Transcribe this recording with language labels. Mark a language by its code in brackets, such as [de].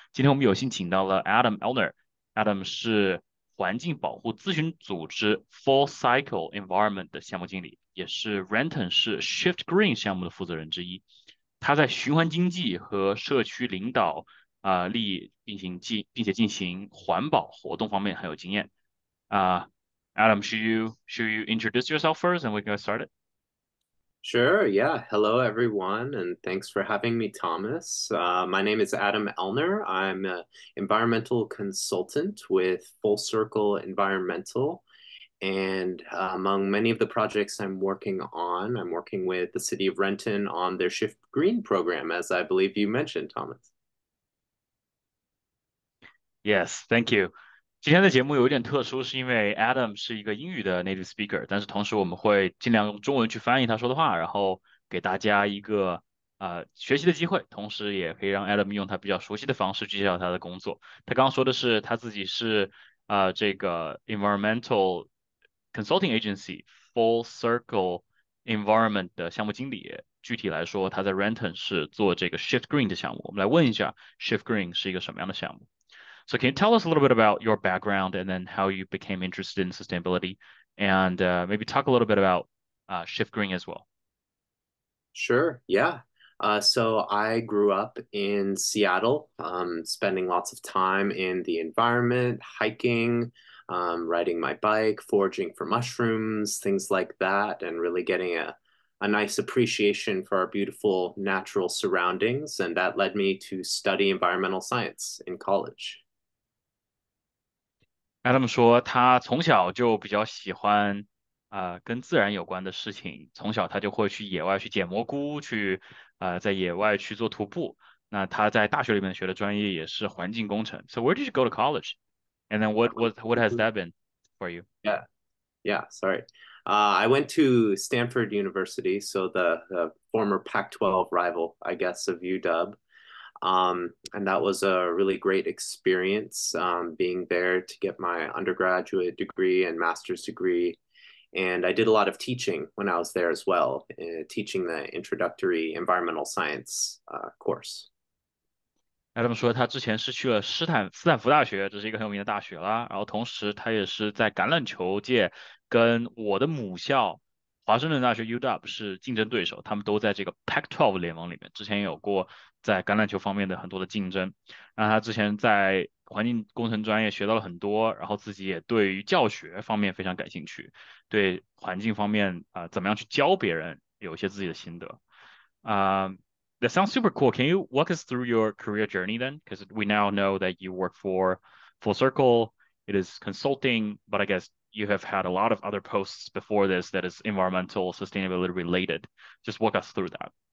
[zh] 今天我们有幸请到了 Adam Elner，Adam 是环境保护咨询组织 Full Cycle Environment 的项目经理，也是 Renton 市 Shift Green 项目的负责人之一。他在循环经济和社区领导并且进行环保活动方面很有经验。 [en] Adam, should you introduce yourself first and we can get started? Sure, yeah. Hello, everyone, and thanks for having me, Thomas. My name is Adam Elner. I'm an environmental consultant with Full Circle Environmental. And among many of the projects I'm working on, I'm working with the city of Renton on their Shift Green program, as I believe you mentioned, Thomas. Yes, thank you. [zh] 今天的节目有一点特殊，是因为 Adam 是一个英语的 native speaker，但是同时我们会尽量用中文去翻译他说的话，然后给大家一个学习的机会，同时也可以让 Adam 用他比较熟悉的方式去介绍他的工作。他刚刚说的是他自己是这个 [en] environmental consulting agency [zh] Full Circle Environment 的项目经理。具体来说，他在 Renton 是做这个 Shift Green 的项目。我们来问一下，Shift Green 是一个什么样的项目？ [en] So can you tell us a little bit about your background and then how you became interested in sustainability, and maybe talk a little bit about Shift Green as well? Sure, yeah. So I grew up in Seattle, spending lots of time in the environment, hiking, riding my bike, foraging for mushrooms, things like that, and really getting a nice appreciation for our beautiful natural surroundings. And that led me to study environmental science in college. [zh] Adam 说，他从小就比较喜欢跟自然有关的事情，从小他就会去野外去捡蘑菇，去在野外去做徒步。那他在大学里面学的专业也是环境工程。 [en] So where did you go to college? And then what has that been for you? Yeah, yeah, sorry. I went to Stanford University, so the former Pac-12 rival, I guess, of UW. And that was a really great experience being there to get my undergraduate degree and master's degree. And I did a lot of teaching when I was there as well, teaching the introductory environmental science course. [zh] Adam 说，他之前是去了斯坦福大学，这是一个很有名的大学啦。然后同时，他也是在橄榄球界跟我的母校华盛顿大学 UW 是竞争对手，他们都在这个 Pac-12 联盟里面。之前也有过在橄榄球方面的很多的竞争。然后他之前在环境工程专业学到了很多，然后自己也对于教学方面非常感兴趣，对环境方面怎么样去教别人有一些自己的心得。 [en] 啊、that sounds super cool. Can you walk us through your career journey then? Because we now know that you work for Full Circle. It is consulting, but I guess you have had a lot of other posts before this that is environmental sustainability related. Just walk us through that.